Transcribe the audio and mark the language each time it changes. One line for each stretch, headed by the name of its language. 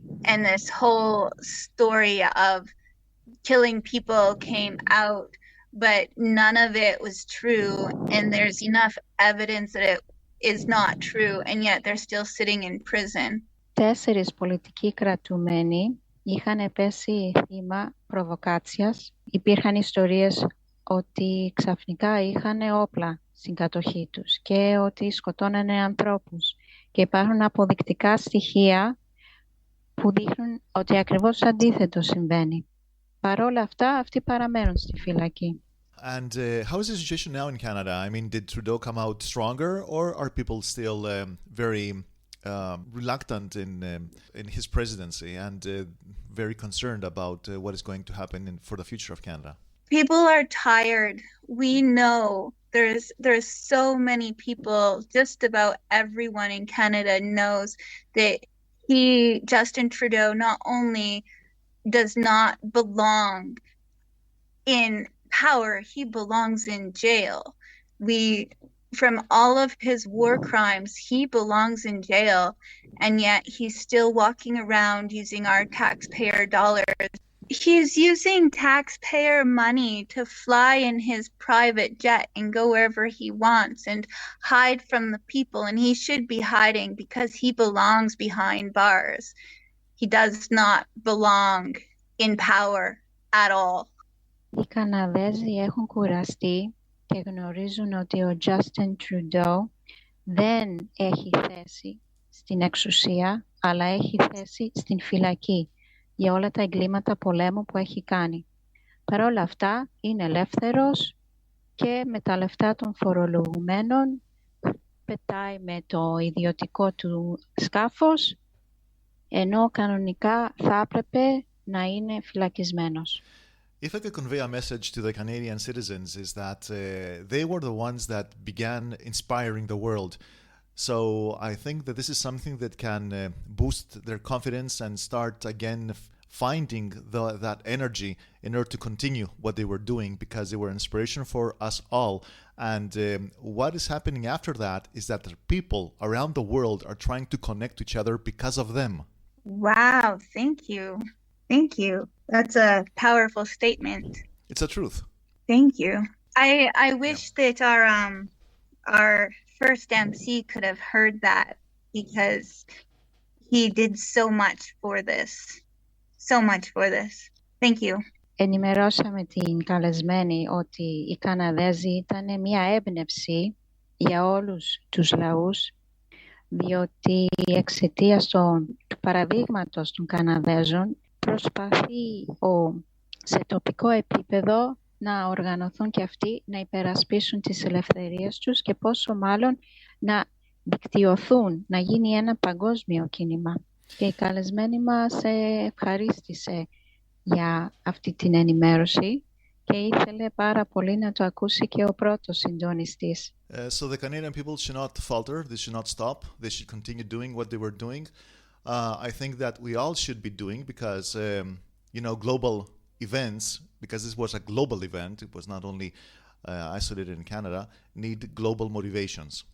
English: And this whole story of killing people came out, but none of it was true, and there's enough evidence that it is not true, and yet they're still sitting in prison.
Greek: 4 πολιτικοί κρατούμενοι είχαν πέσει θύμα προβοκάτσιας. Υπήρχαν ιστορίες ότι ξαφνικά είχαν όπλα στην κατοχή τους και ότι σκοτώνανε ανθρώπους. Και υπάρχουν αποδεικτικά στοιχεία που δείχνουν ότι ακριβώς αντίθετο συμβαίνει. Παρ' όλα αυτά, αυτοί παραμένουν στη φυλακή.
English: And how is the situation now in Canada? I mean, did Trudeau come out stronger, or are people still very reluctant in his presidency and very concerned about what is going to happen for the future of Canada? People are tired. We know there's so many people, just about everyone in Canada knows that Justin Trudeau, not only does not belong in power, he belongs in jail. From all of his war crimes, he belongs in jail, and yet he's still walking around using our taxpayer dollars. He's using taxpayer money to fly in his private jet and go wherever he wants and hide from the people, and he should be hiding because he belongs behind bars. He does not belong in power at all.
Greek: Οι Καναδέζοι έχουν κουραστεί και γνωρίζουν ότι ο Justin Trudeau δεν έχει θέση στην εξουσία, αλλά έχει θέση στην φυλακή για όλα τα εγκλήματα πολέμου που έχει κάνει. Παρ' όλα αυτά είναι ελεύθερος και με τα λεφτά των φορολογουμένων πετάει με το ιδιωτικό του σκάφος, ενώ κανονικά θα έπρεπε να είναι φυλακισμένος.
English: If I could convey a message to the Canadian citizens, is that they were the ones that began inspiring the world. So I think that this is something that can boost their confidence and start again finding that energy in order to continue what they were doing, because they were inspiration for us all. And what is happening after that is that the people around the world are trying to connect to each other because of them. Wow, thank you. Thank you. That's a powerful statement. It's the truth. Thank you. I wish that our first MC could have heard that, because he did so much for this. So much for this. Thank you.
Greek: Ενημερώσαμε την καλεσμένη ότι οι Καναδέζοι ήταν μια έμπνευση για όλους τους λαούς, διότι εξαιτίας του παραδείγματος των Καναδέζων προσπαθεί σε τοπικό επίπεδο να οργανωθούν και αυτοί, να υπερασπίσουν τις ελευθερίες τους και πόσο μάλλον να δικτυωθούν, να γίνει ένα παγκόσμιο κίνημα. Και η καλεσμένη μας ευχαρίστησε για αυτή την ενημέρωση και ήθελε πάρα πολύ να το ακούσει και ο πρώτος συντονιστής.
English: So the Canadian people should not falter, they should not stop, they should continue doing what they were doing. I think that we all should be doing, because, global events, because this was a global event, it was not only isolated in Canada, need global motivations.